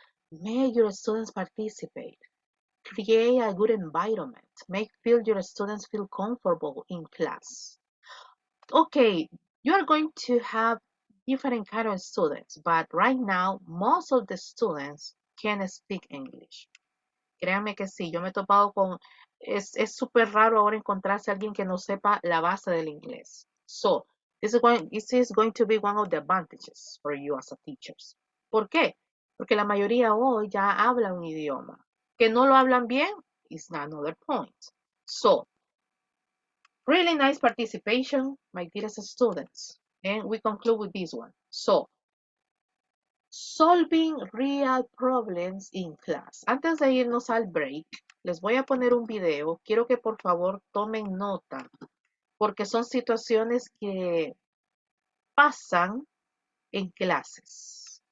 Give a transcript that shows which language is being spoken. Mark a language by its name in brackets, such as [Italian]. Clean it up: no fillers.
[English] Make your students participate. Create a good environment. Make feel your students feel comfortable in class. Okay, you are going to have different kind of students, but right now most of the students can speak English. [Spanish] Créanme que sí, yo me he topado con, es súper raro ahora encontrarse a alguien que no sepa la base del inglés. [English] So, this is going to be one of the advantages for you as a teachers. [Spanish] ¿Por qué? Porque la mayoría hoy ya habla un idioma. Que no lo hablan bien [English] is another point. So, really nice participation, my dearest students. And we conclude with this one. So, solving real problems in class. [Spanish] Antes de irnos al break, les voy a poner un video. Quiero que por favor tomen nota, porque son situaciones que pasan en clases.